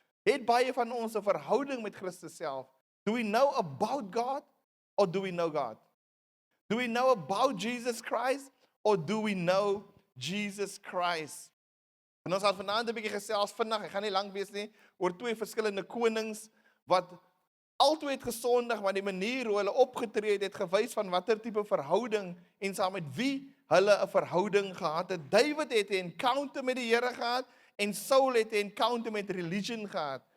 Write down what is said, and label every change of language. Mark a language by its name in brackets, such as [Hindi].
[Afrikaans] Het baie van ons 'n verhouding met Christus self? [English] Do we know about God, or do we know God? Do we know about Jesus Christ, or do we know Jesus Christ? [Afrikaans] En ons gaan vanaand 'n bietjie gesels vinnig, ek gaan nie lank wees nie, oor twee verskillende konings, wat altyd het gesondig, maar die manier hoe hulle opgetree het gewys van watter tipe verhouding en saam met wie hulle 'n verhouding gehad het. David het 'n encounter met die Here gehad en Saul het 'n encounter met religion gehad.